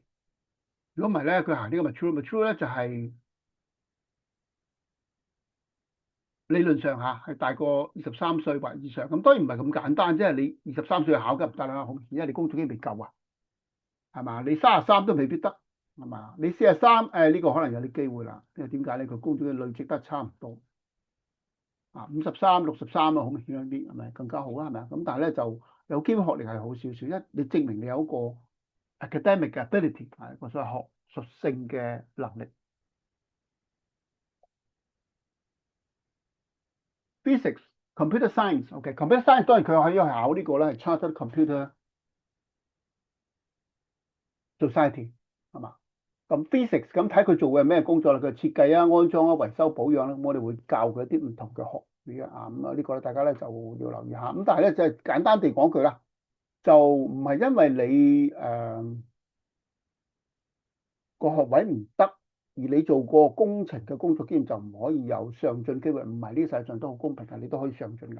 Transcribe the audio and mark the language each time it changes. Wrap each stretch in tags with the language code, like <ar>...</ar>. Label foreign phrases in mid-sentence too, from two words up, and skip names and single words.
<yue>如果唔係咧，佢行呢個 mature 咧就係理論上係大過23歲或以上。咁當然唔係咁簡單，即係你23歲考嘅唔得啦，好明顯，因為你工作已經未夠啊，係嘛？你33都未必得，係嘛？你43，呢個可能有啲機會啦，因為點解咧？佢工作嘅累積得差唔多。53、63啊，好明顯啲，係咪更加好啦？係咪啊？咁但係咧就有基本學歷係好少少，一你證明你有一個</yue> <en>academic ability</en> <yue>係一個所謂學術性嘅能力。</yue> <en>Physics、computer science，</en> <yue>OK，</yue> <en>computer science</en> <yue>當然佢可以考呢個咧，係 Chartered Computer Society 係嘛？咁 physics 咁睇佢做嘅咩工作啦，佢設計啊、安裝啊、維修保養啦，我哋會教佢一啲唔同嘅學語啊，咁啊呢個咧大家咧就要留意下。咁但係咧就係簡單地講句啦，就唔係因為你個學位唔得，而你做過工程嘅工作經驗就唔可以有上進機會，唔係呢個世界上都好公平嘅，你都可以上進嘅。</yue>